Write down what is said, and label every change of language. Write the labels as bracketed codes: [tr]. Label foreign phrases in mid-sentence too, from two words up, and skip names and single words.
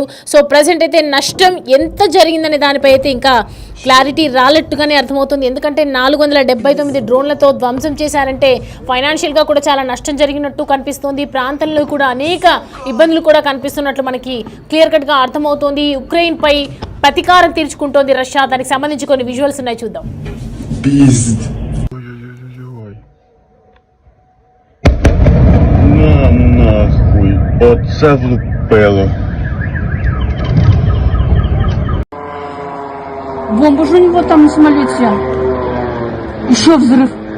[te] సో ప్రజెంట్ అయితే నష్టం ఎంత జరిగిందనే దానిపై అయితే ఇంకా క్లారిటీ రాలట్టుగానే అర్థమవుతుంది. ఎందుకంటే 479 డ్రోన్లతో ధ్వంసం చేశారంటే ఫైనాన్షియల్గా కూడా చాలా నష్టం జరిగినట్టు కనిపిస్తోంది. ప్రాంతంలో కూడా అనేక ఇబ్బందులు కూడా కనిపిస్తున్నట్లు మనకి [en] clear cut [te] అర్థమవుతోంది. ఉక్రెయిన్ పై ప్రతీకారం తీర్చుకుంటోంది రష్యా. దానికి సంబంధించి కొన్ని విజువల్స్ ఉన్నాయి, చూద్దాం. [ru] Бомба же у него там на самолете. Еще взрыв.